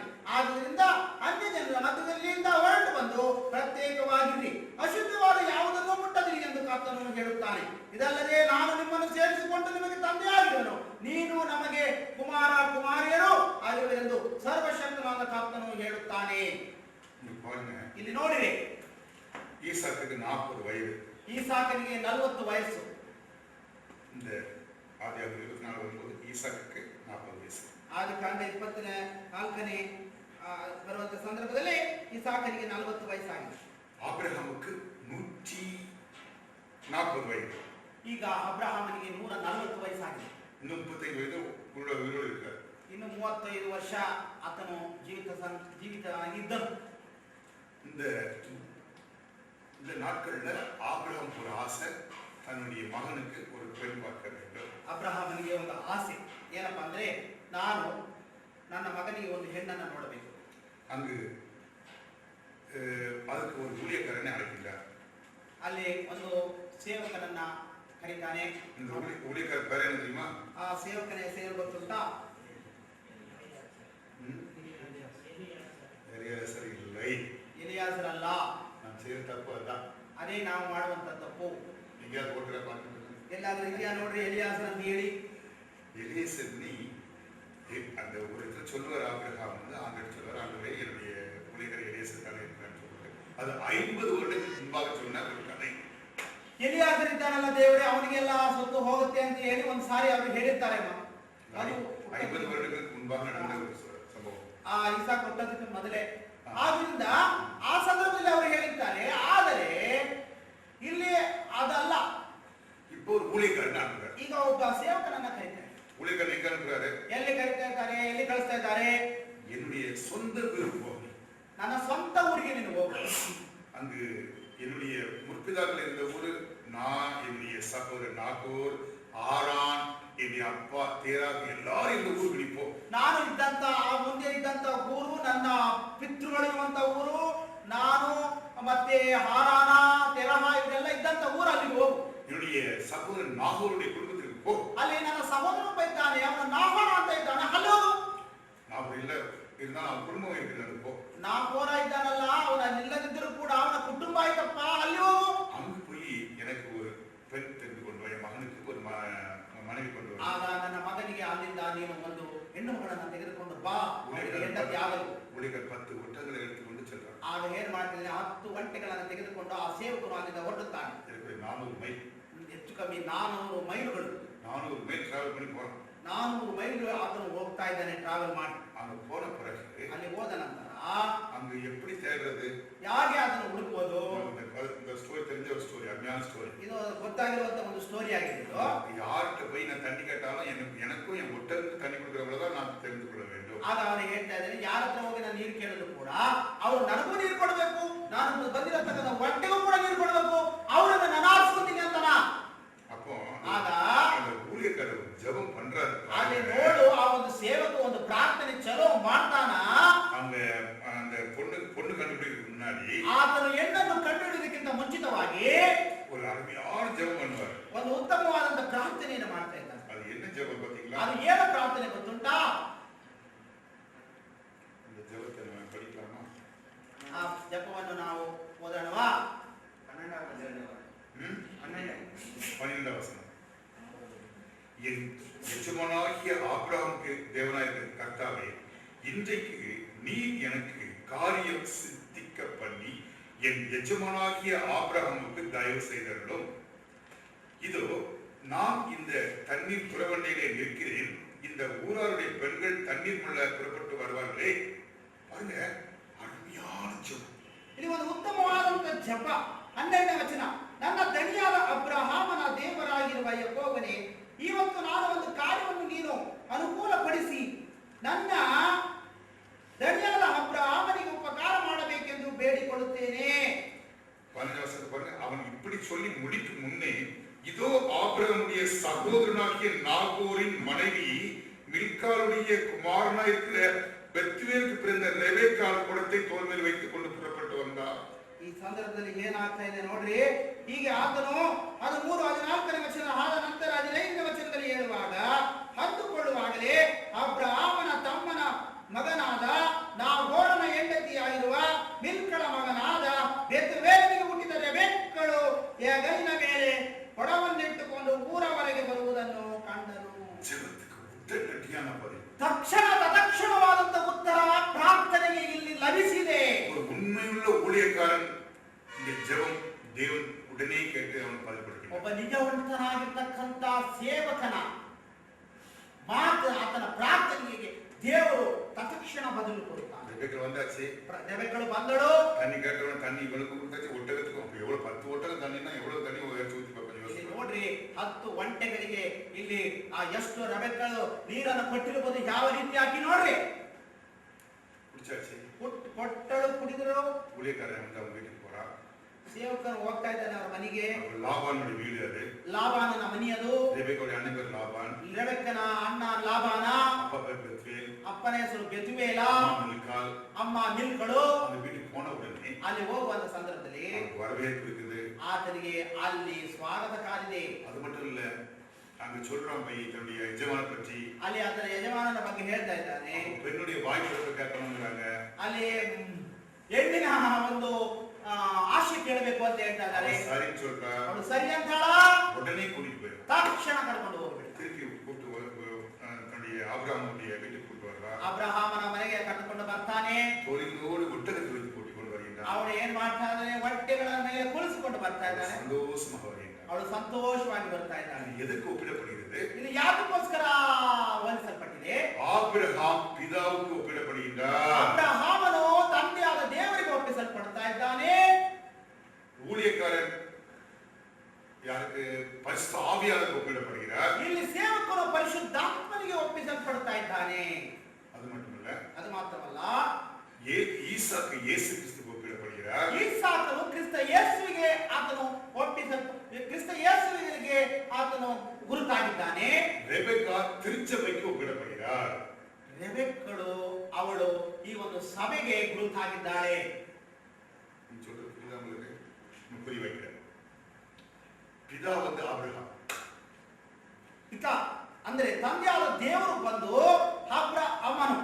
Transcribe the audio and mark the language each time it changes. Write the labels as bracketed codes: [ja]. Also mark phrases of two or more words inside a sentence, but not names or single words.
[kn] ಆದ್ದರಿಂದ ಅನ್ಯ ಜನರ ಮಧ್ಯದಲ್ಲಿಂದ ಹೊರಟು ಬಂದು ಪ್ರತ್ಯೇಕವಾಗಿರಿ, ಅಶುದ್ಧವಾದ ಯಾವುದನ್ನು ಮುಟ್ಟದಿರಿ ಎಂದು ಕರ್ತನು ಹೇಳುತ್ತಾನೆ. ಇದಲ್ಲದೆ ನಾನು ನಿಮ್ಮನ್ನು ಸೇರಿಸಿಕೊಂಡು ನಿಮಗೆ ತಂದೆಯಾಗಿರುವನು, ನೀನು ನಮಗೆ ಕುಮಾರ ಕುಮಾರಿಯರು ಆಗಿರುವೆಂದು ಸರ್ವಶಕ್ತನಾದ ಕರ್ತನು ಹೇಳುತ್ತಾನೆ. ಇಲ್ಲಿ ನೋಡಿರಿ, [ta] ஈசாக்குக்கு 40 வயது. [kn] ஈசாಕನಿಗೆ 40 ವಯಸ್ಸು. [ta] இந்த ஆதியாகமம் 24 வரும்போது ஈசாக்குக்கு 40 வயசு. [kn] ಆದಿಕಾಂಡ 24ನೇ ಬರುವಂತ ಸಂದರ್ಭದಲ್ಲಿ ಇಸಾಕನಿಗೆ 40 ವಯಸ್ಸಾಗಿದೆ. ಆಬ್ರಹಾಮಕ್ಕೆ 140 ವಯಸ್ಸು. ಈಗ ಅಬ್ರಹಾಮನಿಗೆ 140 ವಯಸ್ಸಾಗಿದೆ. ಇನ್ನು 35 ವಯಸ್ಸು ಉಳಿದು ಇರ್ತಾರೆ. ಇನ್ನು 35 ವರ್ಷ ಆತನು ಜೀವಿತನಾಗಿದ್ದನು. [ta] இந்த நாட்கள்ல ஆபிரகாம் ஒரு ஆசை, தன்னுடைய மகனுக்கு ஒரு பெண் பார்க்க வேண்டும். [kn] ಅಬ್ರಹಾಮನಿಗೆ ಒಂದು ಆಸೆ ಏನಪ್ಪಾ ಅಂದ್ರೆ, ನಾನು ನನ್ನ ಮಗನಿಗೆ ಒಂದು ಹೆಣ್ಣನ್ನು ನೋಡಬೇಕು. [ta] அங்கு அதுக்கு ஒரு ஊழியக்காரனை அழைக்கின்றார். [kn] ಅಲ್ಲಿ ಒಂದು ಸೇವಕನನ್ನ ಕರೀತಾನೆ. [ta] இந்த ஊழியக்கார பேர் என்ன தெரியுமா? [kn] ಆ ಸೇವಕನ ಹೆಸರು ಗೊತ್ತುಂಟಾ? [ta] எலியாசர் இல்லை. [kn] ಎಲಿಯಾಜರ್ ಅಲ್ಲ. [ta] நான் செய்த தப்பு அதான். [kn] ಅದೇ ನಾವು ಮಾಡುವಂತ ತಪ್ಪು. [ta] எங்கேயாவது ஓட்டுற பார்த்து [kn] ಎಲ್ಲಾದ್ರೂ ಇದೆಯಾ ನೋಡ್ರಿ ಎಲಿಯಾಜರ್ ಅಂತ ಹೇಳಿ. [ta] எலியாசர் நீ அந்த ஒரு இடத்துல சொல்லுவார் ஆபிரகாம் வந்து, ஆண்டு சொல்லுவார், ஆண்டவரே என்னுடைய ஊழியக்கார எலியாசர் தானே இருக்கிறான்னு சொல்லிட்டு அது 50 வருடங்களுக்கு முன்பாக சொன்ன ஒரு கதை. [kn] ಎಲಿಯಾಜರ್ ಇದ್ದಾನಲ್ಲ ದೇವರೇ, ಅವನಿಗೆಲ್ಲ ಸೊತ್ತು ಹೋಗುತ್ತೆ ಅಂತ ಹೇಳಿ ಒಂದು ಸಾರಿ ಅವರು ಹೇಳಿರ್ತಾರೆ. [ta] 50 வருடங்களுக்கு முன்பாக நடந்த ஒரு ಸಂಭವ. [kn] ಆ ಇಸಾಕ್ ಕೊಟ್ಟದಕ್ಕೆ ಮೊದಲೇ. ಆದ್ರಿಂದ ಆ ಸಂದರ್ಭದಲ್ಲಿ ಅವರು ಹೇಳಿದ್ದಾರೆ. ಆದರೆ ಇಲ್ಲಿ ಅದಲ್ಲ. [ta] இப்போ ஒரு ஊழியக்காரன் அனுப்புறாரு. [kn] ಈಗ ಒಬ್ಬ ಸೇವಕನನ್ನ ಕರೀತಾರೆ. [ta] ஊழியக்காரன் எங்க அனுப்புறாரு? [kn] ಎಲ್ಲಿ ಕರೀತಾ ಇದ್ದಾರೆ? ಎಲ್ಲಿ ಕಳಿಸ್ತಾ ಇದ್ದಾರೆ? [ta] என்னுடைய சொந்த ஊருக்கு போக. [kn] ನನ್ನ ಸ್ವಂತ ಊರಿಗೆ ನೀನು ಹೋಗು. [ta] அங்கு என்னுடைய முற்பிதாக்கள் இருந்த ஊரு, நான், என்னுடைய சகோதரர் நாகூர், ஆரான், என்னுடைய அப்பா தேராக் எல்லாரும் இந்த ஊருக்கு நீ போ. [kn] ನಾನು ಇದ್ದಂತ ಆ ಮುಂದೆ ಇದ್ದಂತ ಊರು, ನನ್ನ ಪಿತೃಗಳಿರುವಂತ ಊರು, ನಾನು ಮತ್ತೆ ಹಾರಾನ ತೆರಹ ಇವರೆಲ್ಲ ಇದ್ದಂತ ಊರು, ಅಲ್ಲಿಗೆ ಹೋಗು. [ta] என்னுடைய சகோதரர் நாகூருடைய குடும்பத்திற்கு போ. [kn] ಅಲ್ಲಿ ನನ್ನ ಸಹೋದರನೊಬ್ಬ ಇದ್ದಾನೆ, ಅವನು ನಾಹೋರ ಅಂತ ಇದ್ದಾನೆ, ಅಲ್ಲಿ ಹೋಗು. [ta] நாகூர் இல்ல இருந்தா அவன் குடும்பம் இருக்கிறது போ. [kn] ನಾಹೋರ ಇದ್ದಾನಲ್ಲ, ಅವನ ಇಲ್ಲದಿದ್ದರೂ ಕೂಡ ಅವನ ಕುಟುಂಬ ಆಯ್ತಪ್ಪ, ಅಲ್ಲಿ ಹೋಗು. [ta] அங்கு போய் எனக்கு ஒரு பெண் தெரிந்து கொண்டு வா, என் மகனுக்கு ஒரு மனைவி கொண்டு வா. [kn] ಆಗ ನನ್ನ ಮಗನಿಗೆ ಅಲ್ಲಿಂದ ನೀನು ಒಂದು ಹೆಣ್ಣು ಮಗಳನ್ನು ತೆಗೆದುಕೊಂಡು ಬಾ, ಹೆಂಡತಿ ಆಗಲು. [ta] ஊழியர்கள் 10 ஒட்டங்களை எடுத்துக்கொண்டு செல்றான். [kn] ಆಗ ಏನ್ ಮಾಡ್ತಿದ್ದಾನೆ, 10 ಒಂಟೆಗಳನ್ನು ತೆಗೆದುಕೊಂಡು ಆ ಸೇವಕರು ಅಲ್ಲಿಂದ ಹೊರಡುತ್ತಾನೆ. [ta] 400 மைல், [kn] ಹೆಚ್ಚು ಕಮ್ಮಿ 400 ಮೈಲುಗಳು. [ta] 400 மைல் டிராவல் பண்ணி போறான். [kn] 400 ಮೈಲುಗಳು ಆತನು ಹೋಗ್ತಾ ಇದ್ದಾನೆ, ಟ್ರಾವೆಲ್ ಮಾಡಿ. [ta] அங்க போன பிறகு [kn] ಅಲ್ಲಿ ಹೋದ ನಂತರ [ta] அங்க எப்படி தேடுறது? [kn] ಯಾಕೆ ಅದನ್ನು ಹುಡುಕುವುದು? ಗೊತ್ತಾಗಿರುವಂತ ಒಂದು ಸ್ಟೋರಿ ಆಗಿದ್ದು. [ta] யார்கிட்ட போய் நான் தண்ணி கேட்டாலும் எனக்கும் என் ஒட்டகத்துக்கு தண்ணி கொடுக்கிறவங்கள தான் நான் தெரிந்து கொள்ள வேண்டும். [kn] ಆಗ ಅವನು ಹೇಳ್ತಾ ಇದ್ದಾನೆ, ಯಾರ ಹತ್ರ ಹೋಗಿ ನಾನು ನೀರು ಕೇಳಿದ್ರು ಕೂಡ ಅವರು ನನಗೂ ನೀರು ಕೊಡಬೇಕು, ನಾನು ಬಂದಿರತಕ್ಕಂಥ ಹೊಟ್ಟೆಗೂ ಕೂಡ ನೀರು ಕೊಡಬೇಕು, ಅವರನ್ನ ನಾನು ಆರಿಸ್ಕೊತೀನಿ ಅಂತನ. [ta] அப்போ [kn] ಆಗ [ta] அந்த ஊழியக்காரர் ஜெபம் பண்றாரு. [kn] ಅಲ್ಲಿ ನೋಡು, ಆ ಒಂದು ಸೇವಕ ಒಂದು ಪ್ರಾರ್ಥನೆ ಚಲೋ ಮಾಡ್ತಾನ. [ta] அந்த பொண்ணு கண்டுபிடிக்கிறதுக்கு முன்னாடி [kn] ಆತನು ಹೆಣ್ಣನ್ನು ಕಂಡುಹಿಡಿಯೋದಕ್ಕಿಂತ ಮುಂಚಿತವಾಗಿ [ta] ஒரு அருமையான ஜெபம் பண்ணுவார். [kn] ಒಂದು ಉತ್ತಮವಾದಂತ ಪ್ರಾರ್ಥನೆಯನ್ನು ಮಾಡ್ತಾ ಇದ್ದಾನೆ. [ta] அது என்ன ஜெபம் பாத்தீங்களா? [kn] ಅದು ಏನು ಪ್ರಾರ್ಥನೆ ಗೊತ್ತುಂಟಾ? [ta] இந்த ஜெபத்தை நம்ம படிக்கலாமா? [kn] ಆ ಜಪವನ್ನು ನಾವು ಓದೋಣವಾ? [ta] 12வது வசனம். என் எஜமானாகிய ஆபிரகாமுக்கு தேவனாயிருக்கிற கர்த்தாவே, இன்றைக்கு நீர் எனக்கு காரியம் சித்திக்க பண்ணி என் எஜமானாகிய ஆபிரகாமுக்கு தயவு செய்தருளும். இதோ நான் இந்த தண்ணீர் புறவண்டையிலே நிற்கிறேன், இந்த ஊராருடைய பெண்கள் தண்ணீர் முள்ள புறப்பட்டு வருவார்களே. பாருங்க, அருமையான ஜெபம். [kn] ಇದು ಒಂದು ಉತ್ತಮವಾದಂತ ಜಪ. 12ನೇ ವಚನ. ನನ್ನ ದಣಿಯಾದ ಅಬ್ರಹಾಮನ ದೇವರಾಗಿರುವ ಯೆಹೋವನೇ, ಇವತ್ತು ನಾನು ಒಂದು ಕಾರ್ಯವನ್ನು ನೀನು ಅನುಕೂಲಪಡಿಸಿ ನನ್ನ ದಣಿಯಾದ ಅಬ್ರಹಾಮನಿಗೆ ಉಪಕಾರ ಮಾಡಬೇಕೆಂದು ಬೇಡಿಕೊಳ್ಳುತ್ತೇನೆ. [ta] 15வது வசனத்தை பாருங்க. அவன் இப்படி சொல்லி முடிக்கும் முன்னே, இதோ ஆபிரகாமுடைய சகோதரனாகிய நாகோரின் மனைவி மில்காளுடைய குமாரனாயிருக்கிற பெத்துவேலுக்கு பிறந்த ரெபெக்காள் குடத்தை தோள் மேல் வைத்துக் கொண்டு புறப்பட்டு வந்தார். [kn] ಈ ಸಂದರ್ಭದಲ್ಲಿ ಏನಾಗ್ತಾ ಇದೆ ನೋಡ್ರಿ. ಹೀಗೆ ಆತನು 13-14ನೇ ವಚನ ಆದ ನಂತರ 15ನೇ ವಚನದಲ್ಲಿ ಹೇಳುವಾಗ, ಹತ್ತುಕೊಳ್ಳುವಾಗಲೇ ಅಬ್ರಹಾಮನ ತಮ್ಮನ ಮಗನಾದ ನಾಹೋರನ ಹೆಂಡತಿಯಾಗಿರುವ ಮಿಲ್ಕಳ ಮಗನಾದ ಬೆತುವೇಲನಿಗೆ ಹುಟ್ಟಿದ ರೆಬೆಕ್ಕಳು ಹೆಗಲಿನ ಮೇಲೆ ಕೊಡವನ್ನಿಟ್ಟುಕೊಂಡು ಊರವರೆಗೆ ಬರುವುದನ್ನು ಕಂಡರು. ತಕ್ಷಣವಾದಂತ ಉತ್ತರ ಪ್ರಾರ್ಥನೆಗೆ ಇಲ್ಲಿ ಲಭಿಸಿದೆ. [ta] உண்மையுள்ள ஊழியக்காரன் இந்த ஜெபம் தேவன் உடனே கேட்டு அவன் பதில்படுகிறான். [kn] ಒಬ್ಬ ನಿಜವಂತನಾಗಿರ್ತಕ್ಕಂತ ಸೇವಕನ ಮಾತು, ಆತನ ಪ್ರಾರ್ಥನೆಗೆ ದೇವರು ತಕ್ಷಣ ಬದಲು ಕೊಡುತ್ತಾನೆ. [ta] ரெபெக்கா வந்தாச்சு. [kn] ரெபெಕ್ಕಳು ಬಂದಳು. [ta] தண்ணி கேட்டவன தண்ணி இவளுக்கு கொடுத்தாச்சு, ஒட்டகத்துக்கு. அப்ப எவ்வளவு 10 ஒட்டகம் தண்ணினா எவ்வளவு தண்ணி ஊத்தி பாப்பா [kn] ನೋಡ್ರಿ, 10 ಒಂಟೆಗಳಿಗೆ ಇಲ್ಲಿ ಎಷ್ಟು ರೆಬೆಕ್ಕಳು ನೀರನ್ನು ಕೊಟ್ಟಿರಬಹುದು. ಯಾವ ರೀತಿಯಾಗಿ ನೋಡ್ರಿ, [ta] குடிச்சாச்சு. [kn] ಕೊಟ್ಟಳು, ಕುಡಿದರು. [ta] ஊழியக்காரன் வந்து அவங்க வீட்டுக்கு போறா. [kn] ಸೇವಕರು ಹೋಗ್ತಾ ಇದ್ದಾನೆ ಅವರ ಮನೆಗೆ. [ta] லாபானுடைய வீடு அது. [kn] ಲಾಬಾನನ ಮನೆಯದು. [ta] ரெபெக்காவுடைய அண்ணன் பேர் லாபான். [kn] ರೆಬೆಕ್ಕನ ಅಣ್ಣ ಲಾಬಾನ. [ta] அப்பா பேர் பெத்துவேல். [kn] ಅಪ್ಪನ ಹೆಸರು ಬೆತುವೇಲ. மில்காள். ಅಮ್ಮ ಮಿಲ್ಕಳು. [ta] அந்த வீட்டுக்கு போன உடனே [kn] ಅಲ್ಲಿ ಹೋಗುವಂತ ಸಂದರ್ಭದಲ್ಲಿ [ta] வரவேற்பு இருக்குது. [kn] ಆತನಿಗೆ ಅಲ್ಲಿ ಸ್ವಾಗತ ಕಾದಿದೆ. [ta] அது மட்டும் இல்ல, அங்க சொல்றான் போய் தன்னுடைய எஜமான பற்றி. [kn] ಅಲ್ಲಿ ಆತನ ಯಜಮಾನನ ಬಗ್ಗೆ ಹೇಳ್ತಾ ಇದ್ದಾನೆ. [ta] பெண்ணுடைய வாய் திறப்பு கேட்கணும்ங்கறாங்க. [kn] ಅಲ್ಲಿ ಹೆಣ್ಣಿನ ಒಂದು ಆಶೆ ಕೇಳಬೇಕು ಅಂತ ಹೇಳ್ತಾ ಇದ್ದಾರೆ. [ta] ಸರಿ சொல்றா. [kn] ಅವಳು ಸರಿ ಅಂತಾಳ. [ta] உடனே கூட்டிட்டு போய் [kn] ತಕ್ಷಣ ಕರ್ಕೊಂಡು ಹೋಗ್ಬಿಡ್ತಾಳೆ. [ta] திருப்பி கூப்பிட்டு தன்னுடைய ஆபிரகாமுடைய வீட்டுக்கு கூட்டிட்டு வர்றா. [kn] ಅಬ್ರಹಾಮನ ಮನೆಗೆ ಕರೆದುಕೊಂಡು ಬರ್ತಾನೆ. [ta] தோளிலோடு ஒட்டகத்தை வைத்து கூட்டிಕೊಂಡು வருகிறான். [kn] ಅವಳು ಏನ್ ಮಾಡ್ತಾ ಇದ್ದಾನೆ, ಹೊಟ್ಟೆಗಳ ಮೇಲೆ ಕುಳಿಸಿಕೊಂಡು ಬರ್ತಾ ಇದ್ದಾನೆ. [ta] சந்தோஷமாக வருகிறான். [kn] ಅವಳು ಸಂತೋಷವಾಗಿ ಬರ್ತಾ ಇದ್ದಾಳೆ. [ta] எதுக்கு ஒப்பிடப்படுகிறது? [kn] ಇದು ಯಾತಕ್ಕೋಸ್ಕರ ಹೋಲಿಸಲ್ಪಟ್ಟಿದೆ? [ta] ஆபிரகாம் பிதாவுக்கு ஒப்பிடப்படுகிறார். [kn] ಅಬ್ರಹಾಮನು ತಂದೆಯಾದ ದೇವರಿಗೆ ಒಪ್ಪಿಸಲ್ಪಡ್ತಾ ಇದ್ದಾನೆ. [ta] ஊழியக்காரன் யாருக்கு? பரிசுத்த ஆவியானவருக்கு ஒப்பிடப்படுகிறார். [kn] ಇಲ್ಲಿ ಸೇವಕನು ಪರಿಶುದ್ಧಾತ್ಮನಿಗೆ ಒಪ್ಪಿಸಲ್ಪಡ್ತಾ ಇದ್ದಾನೆ. [ta] அது மட்டுமல்ல, [kn] ಅದು ಮಾತ್ರವಲ್ಲ, [ta] ஈசாக்கு இயேசு கிறிஸ்துவுக்கு ஒப்பிடப்படுகிறார். [kn] ಈಸಾಕನು ಕ್ರಿಸ್ತ ಯೇಸುವಿಗೆ ಆತನು ಕ್ರಿಸ್ತ ಯೇಸುವಿಗೆ ಆತನು ಗುರುತಾಗಿದ್ದಾನೆ. [ta] ரெபெக்கா திருச்சபைக்கு ஒப்பிடப்படுகிறார். [kn] ರೆಬೆಕ್ಕಳು ಅವಳು ಈ ಒಂದು ಸಭೆಗೆ ಗುರುತಾಗಿದ್ದಾಳೆ. [ta] நீ சொல்றது புரியுதா உங்களுக்கு? நான் புரிய வைக்கிறேன். பிதா வந்து ஆபிரகாம். [kn] ಪಿತ ಅಂದ್ರೆ ತಂದೆಯಾದ ದೇವರು ಬಂದು ಅಬ್ರಹಾಮನು.